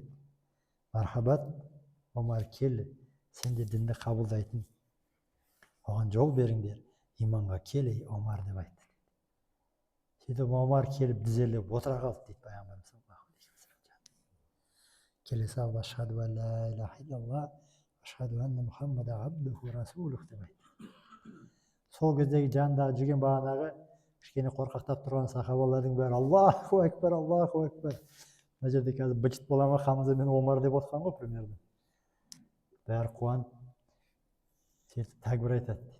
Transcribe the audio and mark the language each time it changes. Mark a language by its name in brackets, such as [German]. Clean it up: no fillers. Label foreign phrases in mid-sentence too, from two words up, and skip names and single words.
[Kazakh] Мархабат, Омар кел, сен де дінді қабылдайтын, оған жол беріңдер, иманға кел ей Омар деп айтты. Сөйтіп Омар келіп тізерлеп отыра қалды дейді пайғамбарымыз [Arabic] صلى الله عليه وسلم. [Kazakh] Келе салып [Arabic] أشهد أن لا إله إلا الله أشهد أن محمدا عبده رسوله [Kazakh] деп айтты. Сол кездегі жанындағы жүрген бағанағы кішкене қорқақтап тұрған сахабалардың бәрі [Arabic] الله أكبر، الله أكبر. [Kazakh] Мына жерде қазір быт бола ма, Хамза мен Омар деп отқан ғой примерно. Бәрі қуанып сөйтіп тәкбір айтады дейді.